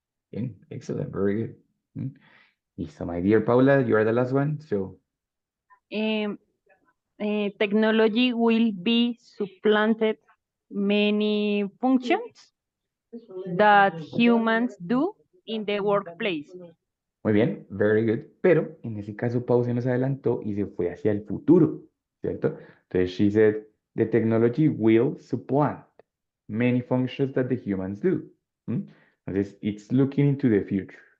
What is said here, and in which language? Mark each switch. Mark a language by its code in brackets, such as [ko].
[en] Bien, excellent, very good. Mm. Listo, my dear Paula, you are the last one. So, Em, technology will be supplanted many functions that humans do in the workplace. [es] Muy bien, [en] very good. [es] Pero en ese caso, Pau se nos adelantó y se fue hacia el futuro, ¿cierto? [en] Entonces, she said, the technology will supplant many functions that the humans do. ¿Mm? Entonces, it's looking into the future.